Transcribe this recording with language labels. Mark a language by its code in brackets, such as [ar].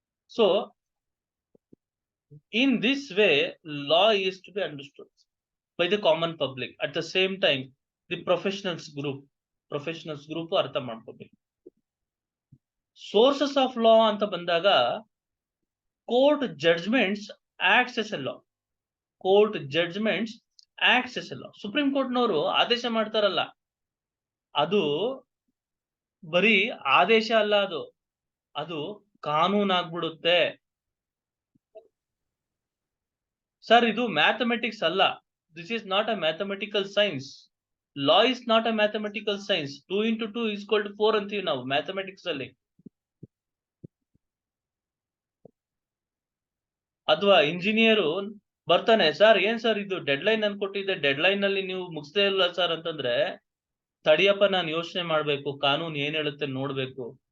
[en] So in this way, law is to be understood by the common public. At the same time, the professionals group [kn] ಅರ್ಥ ಮಾಡ್ಕೋಬೇಕು. [en] sources of law [kn] ಅಂತ ಬಂದಾಗ [en] Court judgments acts as a law. Court judgments acts as a law. [kn] Supreme ಕೋರ್ಟ್ನವರು ಆದೇಶ ಮಾಡ್ತಾರಲ್ಲ, ಅದು ಬರೀ ಆದೇಶ ಅಲ್ಲ, ಅದು ಕಾನೂನಾಗ್ಬಿಡುತ್ತೆ. ಸರ್, ಇದು ಮ್ಯಾಥಮೆಟಿಕ್ಸ್ ಅಲ್ಲ. [en] This is not a mathematical science. Law is not a mathematical science. 2 into 2 is equal to 4 [kn] ಅಂತೀವಿ ನಾವು ಮ್ಯಾಥಮೆಟಿಕ್ಸ್ ಅಲ್ಲಿ. ಅಥವಾ ಇಂಜಿನಿಯರು ಬರ್ತಾನೆ, ಸರ್ ಏನ್ ಸರ್ ಇದು ಡೆಡ್ ಲೈನ್ ಅನ್ಕೊಟ್ಟಿದ್ದೆ, ಡೆಡ್ ಲೈನ್ ಅಲ್ಲಿ ನೀವು ಮುಗಿಸ್ತೇ ಇಲ್ಲ ಸರ್ ಅಂತಂದ್ರೆ, ತಡಿಯಪ್ಪ ನಾನು ಯೋಚನೆ ಮಾಡ್ಬೇಕು, ಕಾನೂನು ಏನ್ ಹೇಳುತ್ತೆ ನೋಡ್ಬೇಕು.